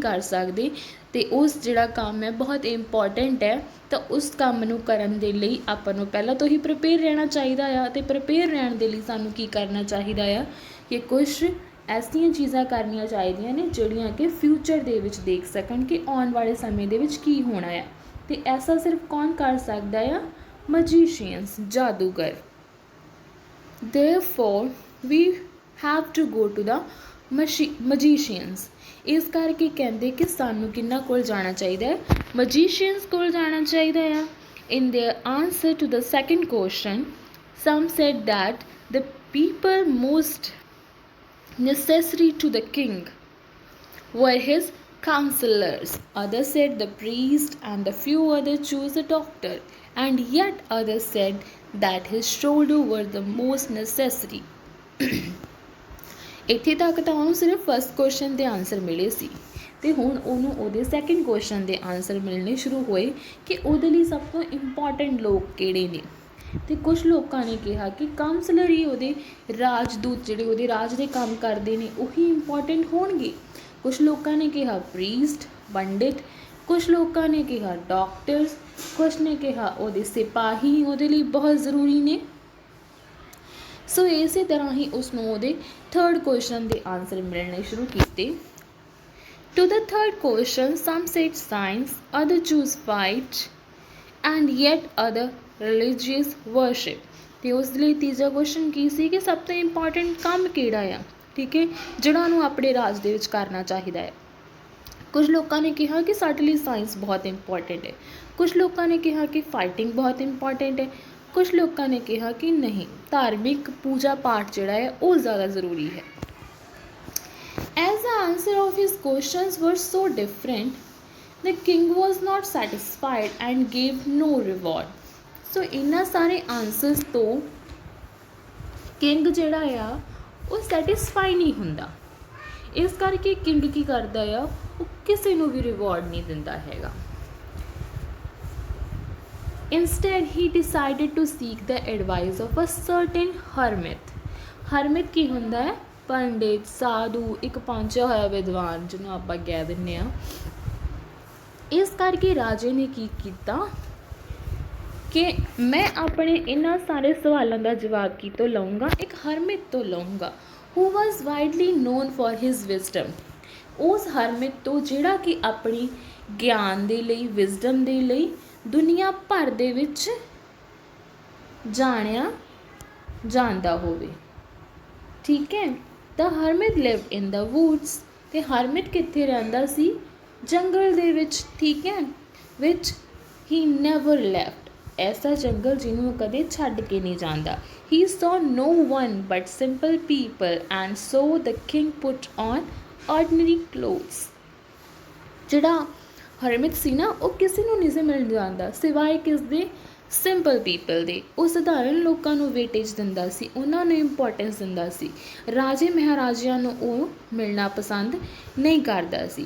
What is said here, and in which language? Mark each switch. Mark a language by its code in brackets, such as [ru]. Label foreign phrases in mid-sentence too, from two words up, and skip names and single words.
[pa] ਕਰ ਸਕਦੇ ਅਤੇ ਉਸ ਜਿਹੜਾ ਕੰਮ ਹੈ ਬਹੁਤ ਇੰਪੋਰਟੈਂਟ ਹੈ ਤਾਂ ਉਸ ਕੰਮ ਨੂੰ ਕਰਨ ਦੇ ਲਈ ਆਪਾਂ ਨੂੰ ਪਹਿਲਾਂ ਤੋਂ ਹੀ ਪ੍ਰੀਪੇਅਰ ਰਹਿਣਾ ਚਾਹੀਦਾ ਆ ਅਤੇ ਪ੍ਰੀਪੇਅਰ ਰਹਿਣ ਦੇ ਲਈ ਸਾਨੂੰ ਕੀ ਕਰਨਾ ਚਾਹੀਦਾ ਆ ਕਿ ਕੁਛ ਐਸੀਆਂ ਚੀਜ਼ਾਂ ਕਰਨੀਆਂ ਚਾਹੀਦੀਆਂ ਨੇ ਜਿਹੜੀਆਂ ਕਿ ਫਿਊਚਰ ਦੇ ਵਿੱਚ ਦੇਖ ਸਕਣ ਕਿ ਆਉਣ ਵਾਲੇ ਸਮੇਂ ਦੇ ਵਿੱਚ ਕੀ ਹੋਣਾ ਆ ਅਤੇ ਐਸਾ ਸਿਰਫ ਕੌਣ ਕਰ ਸਕਦਾ ਆ, magicians, ਜਾਦੂਗਰ। [en] Therefore we have to go to the magicians. [pa] ਇਸ ਕਰਕੇ ਕਹਿੰਦੇ ਕਿ ਸਾਨੂੰ ਕਿਹਨਾਂ ਕੋਲ ਜਾਣਾ ਚਾਹੀਦਾ ਹੈ, magicians ਕੋਲ ਜਾਣਾ ਚਾਹੀਦਾ ਆ। [en] In their answer to the second question, some said that the people most necessary to the king were his counselors. Others said the priest, and a few others chose a doctor, and yet others said that his shoulder were the most necessary. [pa] ਇੱਥੇ ਤੱਕ ਤਾਂ ਉਹਨੂੰ ਸਿਰਫ [en] first question [pa] ਦੇ ਆਨਸਰ ਮਿਲੇ ਸੀ ਅਤੇ ਹੁਣ ਉਹਨੂੰ ਉਹਦੇ [en] second question [pa] ਦੇ ਆਨਸਰ ਮਿਲਣੇ ਸ਼ੁਰੂ ਹੋਏ ਕਿ ਉਹਦੇ ਲਈ ਸਭ ਤੋਂ ਇੰਪੋਰਟੈਂਟ ਲੋਕ ਕਿਹੜੇ ਨੇ ਅਤੇ ਕੁਛ ਲੋਕਾਂ ਨੇ ਕਿਹਾ ਕਿ ਕਾਉਂਸਲਰ ਹੀ ਉਹਦੇ ਰਾਜਦੂਤ ਜਿਹੜੇ ਉਹਦੇ ਰਾਜ ਦੇ ਕੰਮ ਕਰਦੇ ਨੇ ਉਹੀ ਇੰਪੋਰਟੈਂਟ ਹੋਣਗੇ। ਕੁਛ ਲੋਕਾਂ ਨੇ ਕਿਹਾ ਪ੍ਰੀਸਟ, ਪੰਡਿਤ, ਕੁਛ ਲੋਕਾਂ ਨੇ ਕਿਹਾ ਡਾਕਟਰਸ, ਕੁਛ ਨੇ ਕਿਹਾ ਉਹਦੇ ਸਿਪਾਹੀ ਉਹਦੇ ਲਈ ਬਹੁਤ ਜ਼ਰੂਰੀ ਨੇ। ਸੋ ਇਸੇ ਤਰ੍ਹਾਂ ਹੀ ਉਸਨੂੰ ਉਹਦੇ [en] third question [pa] ਦੇ ਆਨਸਰ ਮਿਲਣੇ ਸ਼ੁਰੂ ਕੀਤੇ। [en] To the third question, some said science, others choose fight, and yet other religious worship। [pa] ਤੇ ਉਸ ਲਈ ਤੀਜਾ ਕੁਐਸਚਨ ਕੀ ਸੀ ਕਿ ਸਭ ਤੋਂ ਇੰਪੋਰਟੈਂਟ ਕੰਮ ਕਿਹੜਾ ਆ, ਠੀਕ ਹੈ, ਜਿਹੜਾ ਉਹਨੂੰ ਆਪਣੇ ਰਾਜ ਦੇ ਵਿੱਚ ਕਰਨਾ ਚਾਹੀਦਾ ਹੈ। ਕੁਝ ਲੋਕਾਂ ਨੇ ਕਿਹਾ ਕਿ ਸਾਡੇ ਲਈ ਸਾਇੰਸ ਬਹੁਤ ਇੰਪੋਰਟੈਂਟ ਹੈ, ਕੁਝ ਲੋਕਾਂ ਨੇ ਕਿਹਾ ਕਿ ਫਾਈਟਿੰਗ ਬਹੁਤ ਇੰਪੋਰਟੈਂਟ ਹੈ, ਕੁਝ ਲੋਕਾਂ ਨੇ ਕਿਹਾ ਕਿ ਨਹੀਂ, ਧਾਰਮਿਕ ਪੂਜਾ ਪਾਠ ਜਿਹੜਾ ਹੈ ਉਹ ਜ਼ਿਆਦਾ ਜ਼ਰੂਰੀ ਹੈ। [en] As the answer of his questions were so different, the king was not satisfied and gave no reward। [pa] So ਇਹਨਾਂ ਸਾਰੇ ਆਨਸਰਸ ਤੋਂ ਕਿੰਗ ਜਿਹੜਾ ਆ ਉਹ ਸੈਟਿਸਫਾਈ ਨਹੀਂ ਹੁੰਦਾ, ਇਸ ਕਰਕੇ ਕਿੰਗ ਕੀ ਕਰਦਾ ਆ, ਉਹ ਕਿਸੇ ਨੂੰ ਵੀ ਰਿਵਾਰਡ ਨਹੀਂ ਦਿੰਦਾ ਹੈਗਾ। [en] Instead he decided to seek the advice of a certain hermit। [pa] hermit ਕੀ ਹੁੰਦਾ ਹੈ, ਪੰਡਿਤ, ਸਾਧੂ, ਇੱਕ ਪਹੁੰਚਿਆ ਹੋਇਆ ਵਿਦਵਾਨ ਜਿਹਨੂੰ ਆਪਾਂ ਕਹਿ ਦਿੰਦੇ ਹਾਂ। ਇਸ ਕਰਕੇ ਰਾਜੇ ਨੇ ਕੀ ਕੀਤਾ ਕਿ ਮੈਂ ਆਪਣੇ ਇਹਨਾਂ ਸਾਰੇ ਸਵਾਲਾਂ ਦਾ ਜਵਾਬ ਕਿਤੋਂ ਲਊਂਗਾ, ਇੱਕ ਹਰਮਿਤ ਤੋਂ ਲਊਂਗਾ [en] who was widely known for his wisdom। [pa] ਉਸ ਹਰਮਿਤ ਤੋਂ ਜਿਹੜਾ ਕਿ ਆਪਣੀ ਗਿਆਨ ਦੇ ਲਈ, ਵਿਜ਼ਡਮ ਦੇ ਲਈ ਦੁਨੀਆ ਭਰ ਦੇ ਵਿੱਚ ਜਾਣਿਆ ਜਾਂਦਾ ਹੋਵੇ, ਠੀਕ ਹੈ। [en] The hermit lived in the woods। [pa] ਤੇ ਹਰਮਿਟ ਕਿੱਥੇ ਰਹਿੰਦਾ ਸੀ, ਜੰਗਲ ਦੇ ਵਿੱਚ, ਠੀਕ ਹੈ, [en] which he never left। [pa] ਐਸਾ ਜੰਗਲ ਜਿਹਨੂੰ ਕਦੇ ਛੱਡ ਕੇ ਨਹੀਂ ਜਾਂਦਾ। [en] He saw no one but simple people and so the king put on ordinary clothes। [pa] ਜਿਹੜਾ ਹਰਮਿਟ ਸੀ ਨਾ ਉਹ ਕਿਸੇ ਨੂੰ ਨਹੀਂ ਸੀ ਮਿਲ ਜਾਂਦਾ ਸਿਵਾਏ ਕਿਸ ਦੇ, [en] simple people [pa] ਦੇ। ਉਹ ਸਧਾਰਨ ਲੋਕਾਂ ਨੂੰ ਵੇਟੇਜ ਦਿੰਦਾ ਸੀ, ਉਹਨਾਂ ਨੂੰ ਇੰਪੋਰਟੈਂਸ ਦਿੰਦਾ ਸੀ। ਰਾਜੇ ਮਹਾਰਾਜਿਆਂ ਨੂੰ ਉਹ ਮਿਲਣਾ ਪਸੰਦ ਨਹੀਂ ਕਰਦਾ ਸੀ।